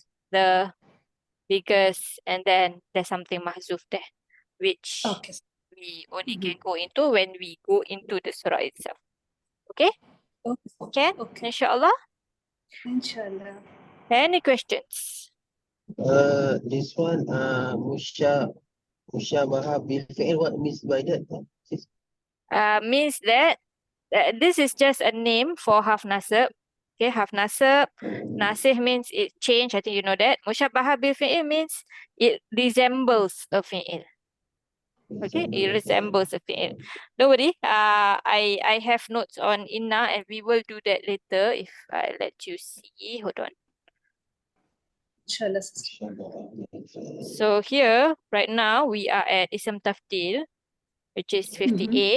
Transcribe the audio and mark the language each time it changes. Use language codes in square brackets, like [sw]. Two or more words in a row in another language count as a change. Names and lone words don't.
[en] The biggest, and then there's something mahzuf there, which we only can go into when we go into the surah itself. Okay? Okay. Inshallah. Any questions? This one, [ar] musyabaha bil fi'il, [en] what means by that? Means that this is just a name for half nasab. Okay, half nasab. Nasih means it changed. I think you know that. [ar] Musyabaha bil fi'il [en] means it resembles a fi'il. Okay, it resembles a fi'il. Don't worry. I have notes on inna, and we will do that later if I let you see. Hold on. Inshallah. So here, right now, we are at [ar] Ism Tafdeel, [en] which is 58.